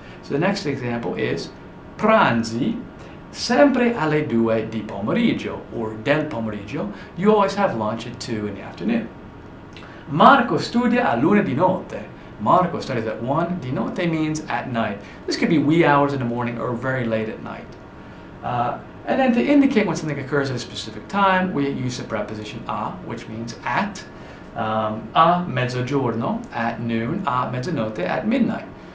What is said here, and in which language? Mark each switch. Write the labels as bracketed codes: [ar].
[en] So the next example is [it] pranzi sempre alle 2 di pomeriggio, [en] or [it] del pomeriggio. [en] You always have lunch at 2 in the afternoon. [it] Marco studia all'1 di notte. [en] Marco studies at 1 [it] di notte [en] means at night. This could be wee hours in the morning or very late at night. And then to indicate when something occurs at a specific time, we use the preposition a, which means at. [it] A mezzogiorno, [en] at noon. [it] A mezzanotte, [en] at midnight.